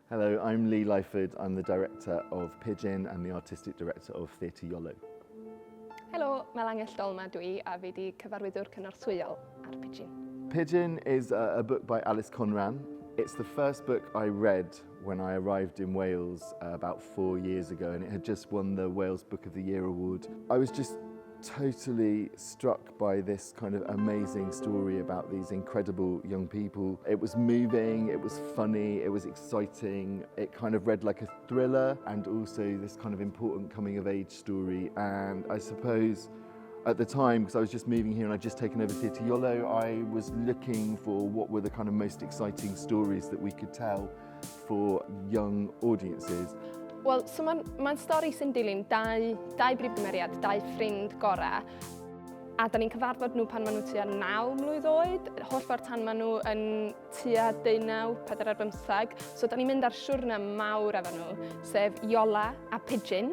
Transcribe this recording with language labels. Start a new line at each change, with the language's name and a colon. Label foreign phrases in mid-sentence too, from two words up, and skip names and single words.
English: Hello, I'm Lee Lyford. I'm the director of Pigeon and the artistic director of Theatr Genedlaethol.
Welsh: Helo, Melangell Dolma dwi a fi di Cyfarwyddwr Cynorthwyol ar Pijin.
English: Pigeon is a book by Alice Conran. It's the first book I read when I arrived in Wales about 4 years ago, and it had just won the Wales Book of the Year award. I was just totally struck by this kind of amazing story about these incredible young people. It was moving, it was funny, it was exciting. It kind of read like a thriller and also this kind of important coming of age story. And I suppose at the time, because I was just moving here and I'd just taken over Theatr Genedlaethol, I was looking for what were the kind of most exciting stories that we could tell for young audiences.
Welsh: Wel, so mae'n stori sy'n dilyn dau brif gymeriad, dau ffrind gorau, a da ni'n cyfarfod nhw pan maen nhw tua 9 mlwydd oed, holl ffordd tan maen nhw yn tua 19, 45, so da ni'n mynd ar siwrna mawr efo nhw, sef Iola a Pijin.